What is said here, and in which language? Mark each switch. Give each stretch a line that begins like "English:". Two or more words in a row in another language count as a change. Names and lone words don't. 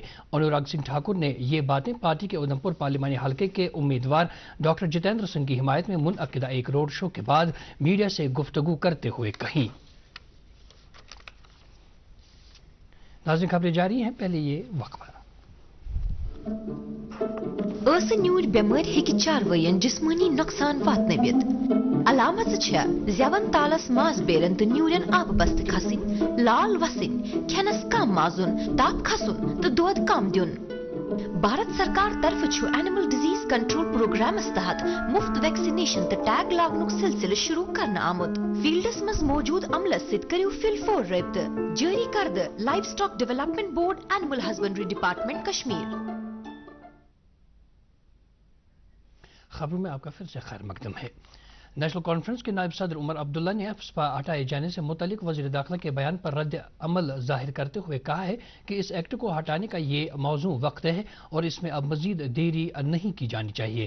Urdu: انوراگ سنگھ ٹھاکر نے یہ باتیں پارٹی کے ادھم پور پارلیمانی حلقے کے امیدوار ڈاکٹر جتیندر سنگھ کی حمایت میں منعقدہ ایک روڈ شو کے بعد میڈیا سے گفتگو کرتے ہوئے کہیں. ناظرین، خبریں جاری ہیں، پہلے یہ وقفہ.
Kashmiri: न्यूर बेमार हेकि चारवयन जिस्मानी नुकसान वातनवित। अलामत ज़ेवन तालस मास बेरन तो न्यूरन आब बस्त खसिन, लाल वसिन, खेनस कम माजुन, ताप खसुन तो दोद कम दुन। भारत सरकार तरफ एनिमल डिजीज कंट्रोल प्रोग्राम तहत मुफ्त वैक्सीनेशन तो टैग लागनुक सिलसिले शुरू करना आमुद। फील्डस मज मौजूद अमलस सित करियो फिलफोर रब्त जारी करद लाइव स्टॉक डेवलपमेंट बोर्ड एनिमल हस्बेंड्री डिपार्टमेंट कश्मीर।
Urdu: خبروں میں آپ کا پھر سے خیر مقدم ہے. نیشنل کانفرنس کے نائب صدر عمر عبداللہ نے افسپا ہٹائے جانے سے متعلق وزیر داخلہ کے بیان پر ردعمل ظاہر کرتے ہوئے کہا ہے کہ اس ایکٹ کو ہٹانے کا یہ موزوں وقت ہے اور اس میں اب مزید دیری نہیں کی جانی چاہیے.